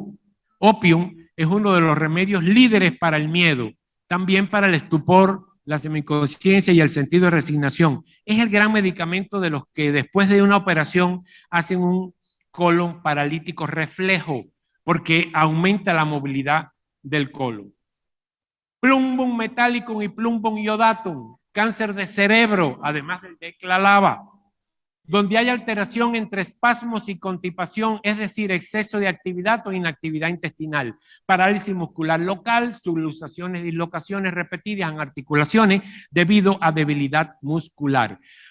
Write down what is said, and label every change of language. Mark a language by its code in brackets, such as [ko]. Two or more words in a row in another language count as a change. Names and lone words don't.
[es] Opium es uno de los remedios líderes para el miedo, también para el estupor, la semiconsciencia y el sentido de resignación. Es el gran medicamento de los que después de una operación hacen un colon paralítico reflejo, porque aumenta la movilidad del colon. Plumbum metallicum y plumbum iodatum, cáncer de cerebro, además del de eclalava, donde hay alteración entre espasmos y constipación, es decir, exceso de actividad o inactividad intestinal, parálisis muscular local, subluxaciones, dislocaciones repetidas en articulaciones debido a debilidad muscular.